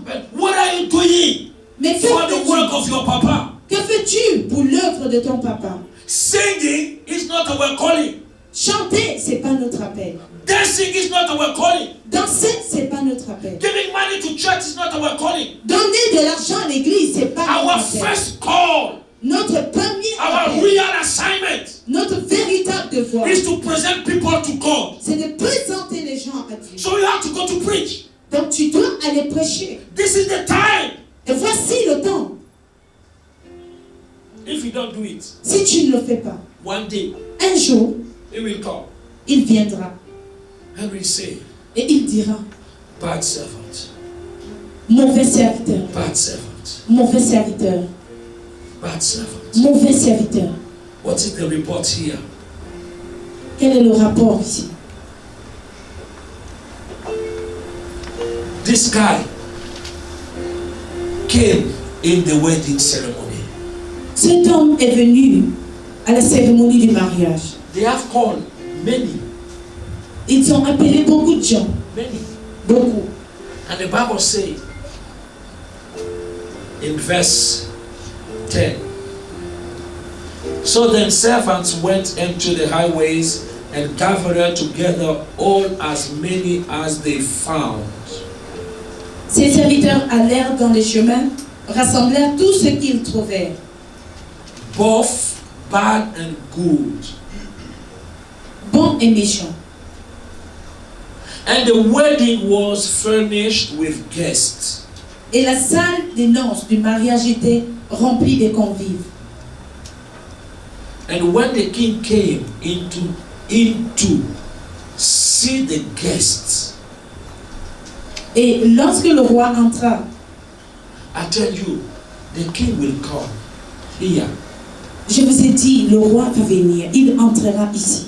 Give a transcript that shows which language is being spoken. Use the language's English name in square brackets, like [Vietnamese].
[English] But what are you doing [French] Mais que [English] for the work [French] fais-tu? [English] of your papa? [French] Que fais-tu pour l'œuvre de ton papa? [English] Singing is not our calling. [French] Chanter, c'est pas notre appel. [English] Dancing is not our calling. [French] Danser, c'est pas notre appel. [English] Giving money to church is not our calling. [French] Donner de l'argent à l'église, c'est pas [English] Our [French] notre appel. [English] first call, [French] Notre premier [English] our [French] appel, [English] real assignment [French] notre véritable devoir, [English] is to present people to God. [French] c'est de présenter les gens à Dieu. [English] So you have to go to preach. [French] Donc tu dois aller prêcher. [English] This is the time. [French] Et voici le temps. [English] If you don't do it, [French] Si tu ne le fais pas, [English] one day [French] un jour, [English] he will come [French] il viendra [English] and will say, [French] et il dira, [English] bad servant, [French] mauvais serviteur, [English] bad servant, [French] mauvais serviteur, [English] bad servant. [French] mauvais serviteur. [English] What is the report here? [French] Quel est le rapport ici? [English] This guy came in the wedding ceremony. [French] Cet homme est venu à la cérémonie du mariage. [English] They have called many, [French] Ils ont appelé beaucoup de gens, [English] many. [French] beaucoup. [English] And the Bible says in verse 10, so then servants went into the highways and gathered together all as many as they found. [French] Ses serviteurs allèrent dans les chemins, rassemblèrent tout ce qu'ils trouvèrent, [English] Both bad and good. [French] bons et méchants. [English] And the wedding was furnished with guests. [French] Et la salle des noces du mariage était remplie de convives. [English] And when the king came into see the guests, [French] Et lorsque le roi entra, [English] I tell you, the king will come here. [French] je vous ai dit, le roi va venir, il entrera ici.